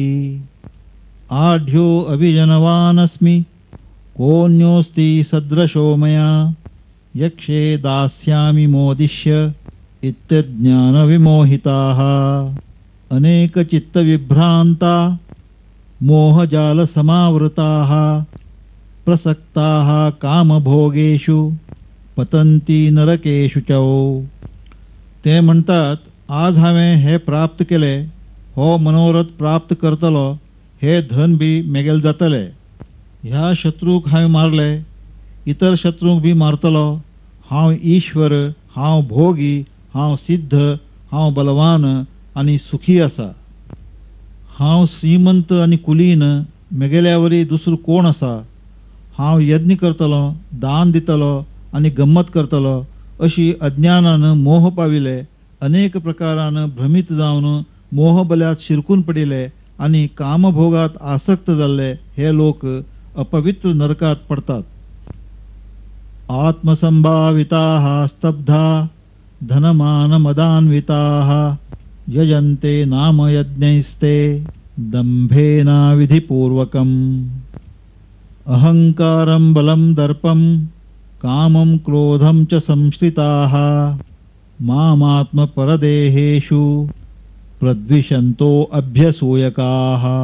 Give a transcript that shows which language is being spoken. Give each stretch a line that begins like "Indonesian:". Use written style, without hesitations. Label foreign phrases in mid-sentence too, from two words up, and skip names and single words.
Sanskrit: आढ्यो अभिजनवानस्मि कोऽन्योऽस्ति सदृशो मया यक्षे दास्यामि मोदिष्य इत्यज्ञानविमोहिताः. अनेक चित्तविभ्रांता मोहजालसमावृताः प्रसक्ताः कामभोगेषु पतंती नरकेषु च.
Konkani: ते म्हणतात, आज हांवें हे प्राप्त केले, हो मनोरथ प्राप्त करतलो, हे धन बी मेगेल जातले. ह्या शत्रूक हांवें मारले, इतर शत्रूक बी मारतलो. हांव ईश्वर, हांव भोगी, हांव सिद्ध, हांव बलवान आणि सुखी आसा. हांव श्रीमंत आणि कुलीन, मेगेल्यावरी दुसरो कोण आसा. हांव यज्ञ करतलो, दान दितलो आणि गम्मत करतलो अशी अज्ञानान मोह पाविले. अनेक प्रकारान भ्रमित जावन मोहबल्यात शिरकून पडिले आणि कामभोगात आसक्त जाल्ले हे लोक अपवित्र नरकात पडतात.
Sanskrit: आत्मसंभाविताः स्तब्धा धनमानमदान्विताः यजन्ते नाम यज्ञैस्ते दंभेन विधिपूर्वकम्. अहंकारं बलं दर्पं कामं क्रोधं च संश्रिताः मामात्मपरदेहेषु प्रद्विषन्तो अभ्यसूयकाः.